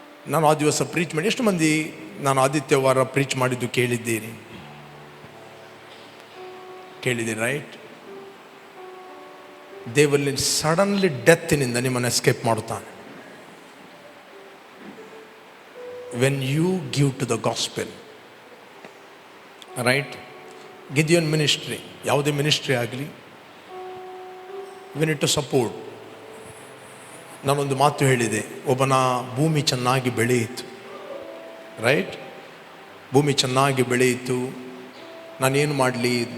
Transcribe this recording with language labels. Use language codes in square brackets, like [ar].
[kn] ನಾನು ಆ ದಿವಸ ಪ್ರೀಚ್ ಮಾಡಿ, ಎಷ್ಟು ಮಂದಿ ನಾನು ಆದಿತ್ಯವಾರ ಪ್ರೀಚ್ ಮಾಡಿದ್ದು ಕೇಳಿದ್ದೀರಿ? ರೈಟ್? ದೇವರಲ್ಲಿ ಸಡನ್ಲಿ ಡೆತ್ತಿನಿಂದ ನಿಮ್ಮನ್ನು ಎಸ್ಕೇಪ್ ಮಾಡುತ್ತಾನೆ. [en] when you give to the gospel, right? [kn] Gideon ministry, ಯಾವುದೇ ಮಿನಿಸ್ಟ್ರಿ ಆಗಲಿ, [en] we need to support. [kn] ನಾನೊಂದು ಮಾತು ಹೇಳಿದೆ, ಒಬ್ಬನ ಭೂಮಿ ಚೆನ್ನಾಗಿ ಬೆಳೆಯಿತು, ರೈಟ್? ಭೂಮಿ ಚೆನ್ನಾಗಿ ಬೆಳೆಯಿತು. ನಾನೇನು ಮಾಡಲಿ?